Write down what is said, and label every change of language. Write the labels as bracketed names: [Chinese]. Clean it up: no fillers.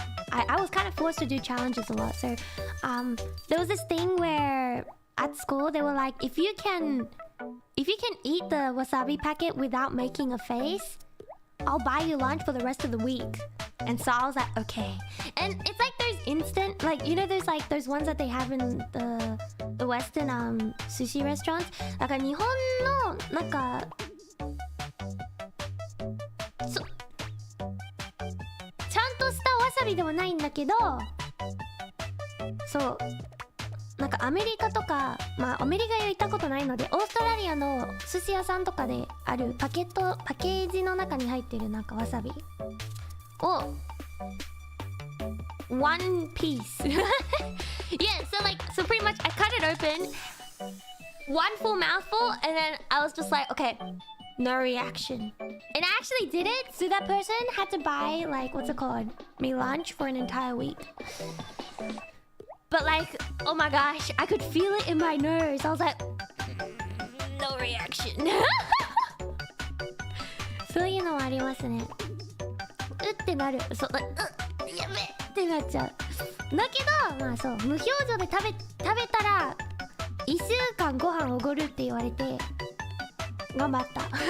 [English] I was kind of forced to do challenges a lot. So there was this thing where at school they were like, if you can eat the wasabi packet without making a face, I'll buy you lunch for the rest of the week. And so I was like, okay. And it's like those instant, like you know, there's like those ones that they have in the Western sushi restaurants. [Japanese] なんか日本のなんかちゃんとしたわさびではないんだけど、そう。なんかアメリカとか、まあアメリカへ行ったことないので、オーストラリアの寿司屋さんとかであるパケージの中に入ってるなんかわさびを [English] one piece yeah, so pretty much I cut it open, one full mouthful, and then I was just like, okay, no reaction. And I actually did it, so that person had to buy like, what's it called, me lunch for an entire week. But like, oh my gosh, I could feel it in my nose. I was like, no reaction. [Japanese] そういうのはありますね。うってなる。そう、やべってなっちゃう。だけど、まあそう、無表情で食べたら1週間ご飯おごるって言われて頑張った。